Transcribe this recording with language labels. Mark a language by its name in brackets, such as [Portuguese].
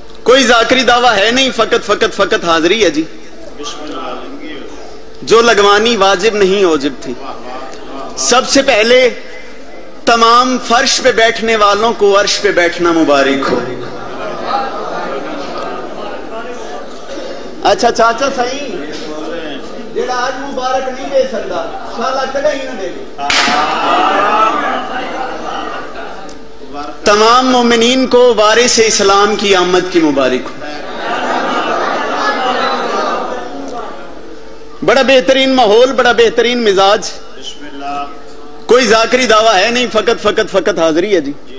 [Urdu] کوئی ذاکری دعویٰ ہے نہیں, فقط حاضری ہے جی. جو لگوانی واجب نہیں واجب تھی. سب سے پہلے تمام فرش پہ بیٹھنے والوں کو عرش پہ بیٹھنا مبارک ہو. [Punjabi] اچھا چاچا صحیح جیڑا آج مبارک نہیں دے سکتا شالا کدے ہی نہ دے. [Urdu] تمام مومنین کو وارث اسلام کی آمد کی مبارک ہو. بڑا بہترین ماحول, بڑا بہترین مزاج. کوئی ذاکری دعویٰ ہے نہیں, فقط حاضری ہے جی.